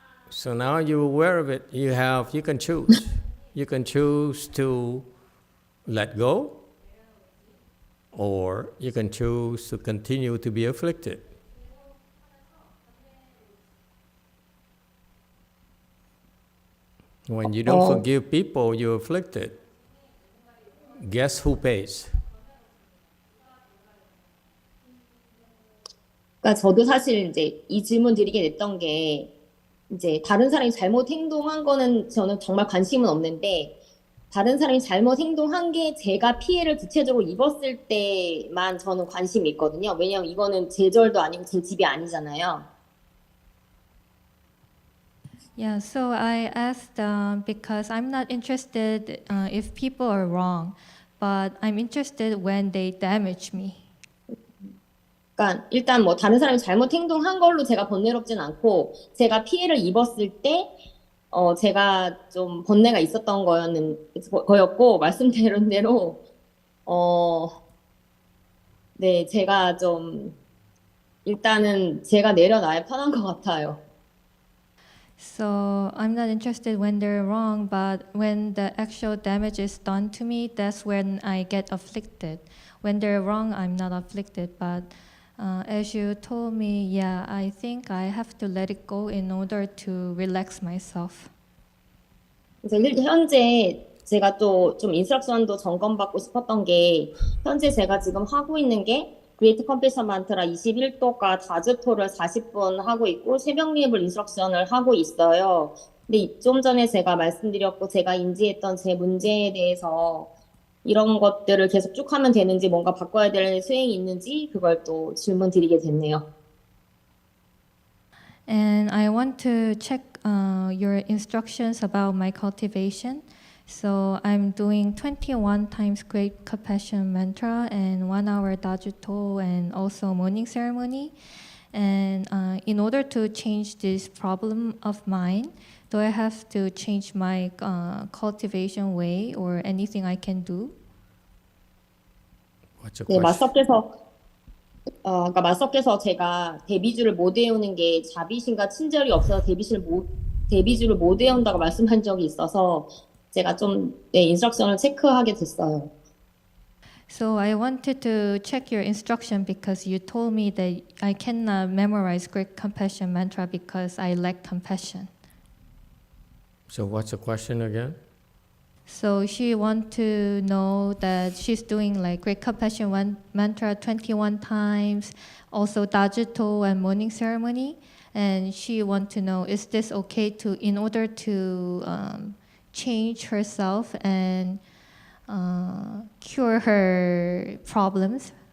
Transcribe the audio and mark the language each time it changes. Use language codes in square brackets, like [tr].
[en] So now you're aware of it. You can choose. You can choose to let go, or you can choose to continue to be afflicted. When you don't forgive people, you're afflicted. Guess who pays? [ko] 그러니까 저도 사실 이제 이 질문 드리게 됐던 게 이제 다른 사람이 잘못 행동한 거는 저는 정말 관심은 없는데 다른 사람이 잘못 행동한 게 제가 피해를 구체적으로 입었을 때만 저는 관심이 있거든요. 왜냐하면 이거는 제 절도 아니고 제 집이 아니잖아요. [en] Yeah, so I asked because I'm not interested if people are wrong, but I'm interested when they damage me. [ko] 그러니까 일단 뭐 다른 사람이 잘못 행동한 걸로 제가 번뇌롭진 않고 제가 피해를 입었을 때 제가 좀 번뇌가 있었던 거였고 말씀드린 대로 네, 제가 좀 일단은 제가 내려놔야 편한 것 같아요. [en] So I'm not interested when they're wrong, but when the actual damage is done to me, that's when I get afflicted. When they're wrong, I'm not afflicted, but as you told me, yeah, I think I have to let it go in order to relax myself. [ko] 그래서 현재 제가 또 좀 인스트럭션도 점검받고 싶었던 게 현재 제가 지금 하고 있는 게 그레이트 컴패션 만트라 21도가 다즈토를 40분 하고 있고 새벽 리앱을 인스트럭션을 하고 있어요. 근데 좀 전에 제가 말씀드렸고 제가 인지했던 제 문제에 대해서 이런 것들을 계속 쭉 하면 되는지 뭔가 바꿔야 될 수행이 있는지 그걸 또 질문 드리게 됐네요. [en] And I want to check your instructions about my cultivation. So I'm doing 21 times Great Compassion Mantra and 1 hour Dajuto and also morning ceremony. And in order to change this problem of mine, do I have to change my cultivation way or anything I can do? What's your [ko] 네, [en] question? [ko] 그러니까 마스터께서 제가 데비주를 못 외우는 게 자비심과 친절이 없어서 데비주를 못 외운다고 말씀한 적이 있어서 제가 좀 인스트럭션을 체크하게 됐어요. [en] So I wanted to check your instruction because you told me that I cannot memorize Great Compassion Mantra because I lack compassion. So what's the question again? So she wants to know that she's doing like Great Compassion Mantra 21 times, also Dajuto and morning ceremony, and she wants to know, is this okay to in order to change herself and cure her problems?